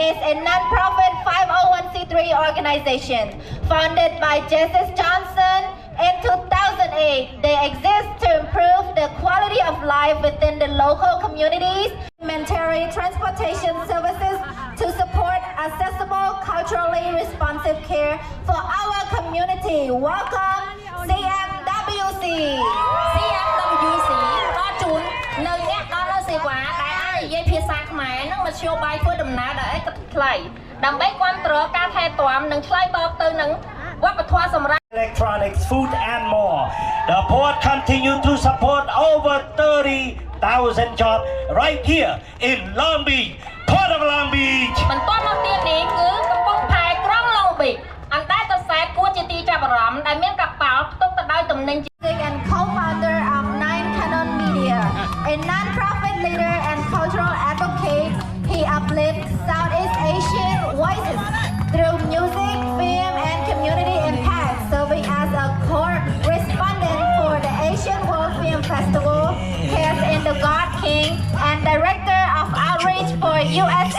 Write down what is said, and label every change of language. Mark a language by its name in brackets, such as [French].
[English] is a non-profit 501c3 organization founded by Justice Johnson in 2008. They exist to improve the quality of life within the local communities, humanitarian transportation services to support accessible, culturally responsive care for our community. Welcome, CMWC. [Khmer] CMWC ដល់ជូននៅអ្នកដល់នៅសេវាដែលអាចនិយាយភាសាខ្មែរនិងមធ្យោបាយធ្វើដំណើរដោយឥតគិតថ្លៃដើម្បីគាំទ្រការថែទាំនិងឆ្លើយតបទៅនឹងវប្បធម៌សម្រាប់ [English] electronics, food and more. The port continue to support over 30,000 jobs right here in Long Beach, Port of Long Beach. [Khmer] បន្ទាប់មកទៀតនេះគឺកំពង់ផែក្រុង Long Beach អណ្តែតសែតគួរជាទីចាប់អារម្មណ៍ដែលមានកប៉ាល់ផ្ទុកទៅដោយទំនិញ [English] And co-founder of Nine Canon Media, a non-profit leader and cultural advocate, he uplifts Southeast Asian voices through music, film, and community impact, serving as a core respondent for the Asian World Film Festival, cast in The God King, and director of outreach for U.S.